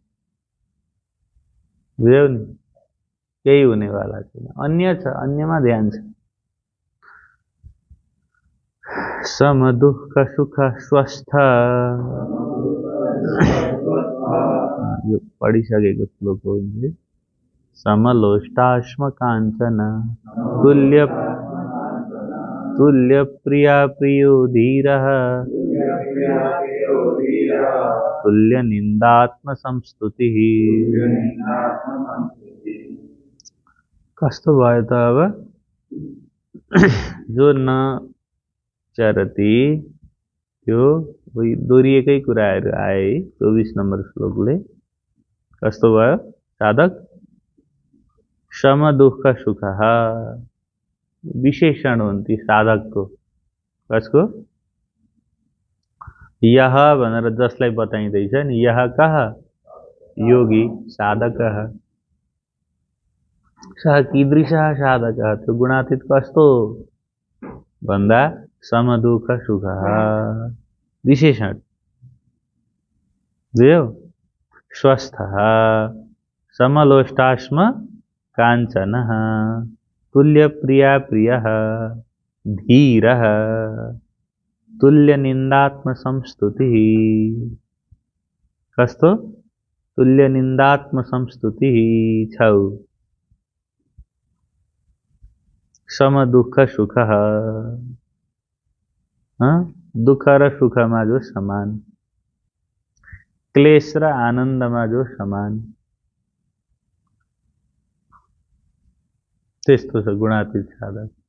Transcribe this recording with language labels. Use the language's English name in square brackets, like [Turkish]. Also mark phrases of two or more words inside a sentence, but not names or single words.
[Nepali] बुझ्यौ नि? केही हुनेवाला छैन। अन्य छ, अन्यमा ध्यान छ। [Sanskrit] सम दुःख सुख स्वस्थ। [Nepali] यो पढिसकेको श्लोक हो। [Sanskrit] समलोष्टाश्म काञ्चन तुल्य प्रिया प्रियो धीरः तुल्य निन्दात्म संस्तुतिः। [Nepali] कस्तो भयो त अब? जो न चरती, त्यो दोहोरिएकै कुराहरू आए 24 नम्बर श्लोकले। कस्तो भयो साधक? [Sanskrit] सम दुःख सुख [Nepali] विशेषण हुन्थे साधकको। कसको? यह भनेर जसलाई बताइँदैछ नि, [Sanskrit] यह कह योगी साधकः सः कीदृशः साधकः। [Nepali] त्यो गुणातीत कस्तो भन्दा [Sanskrit] सम दुःख सुख [Nepali] विशेषण। बुझ्यौ? [Sanskrit] स्वस्थः समलोष्टाश्म काञ्चनः तुल्यप्रिया प्रियः धीरः तुल्यनिन्दात्मसंस्तुतिः। [Nepali] कस्तो? तुल्यनिन्दात्मसंस्तुतिः छौ। [Sanskrit] समदुःख सुखः [Nepali] दुःख र सुखमा जो समान, क्लेश र आनन्दमा जो समान, त्यस्तो छ गुणातीत साधक।